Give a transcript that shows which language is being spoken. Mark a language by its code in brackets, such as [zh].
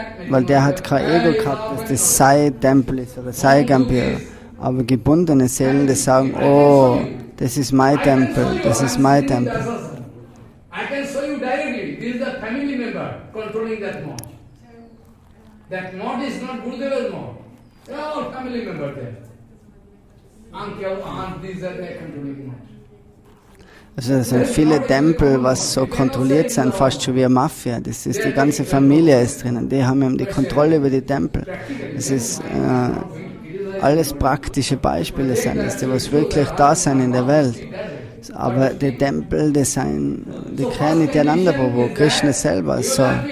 [de] Weil der hat kein Ego gehabt, dass das sei Tempel ist oder sei Gambhira. Aber gebundene Seelen, die sagen, oh, das ist mein Tempel, das ist mein Tempel. [en] I can show you directly, this is the family member controlling that mod. That mod is not Gurudeva's mod. They are all family members there. Uncle, aunt, these are their controlling mod. [de] Also es sind viele Tempel, was so kontrolliert sind, fast schon wie eine Mafia. Das ist, die ganze Familie ist drinnen, die haben eben die Kontrolle über die Tempel. Es ist alles praktische Beispiele sind das, die was wirklich da sind in der Welt. Aber die Tempel, die kennen nicht einander, wo Krishna selber so.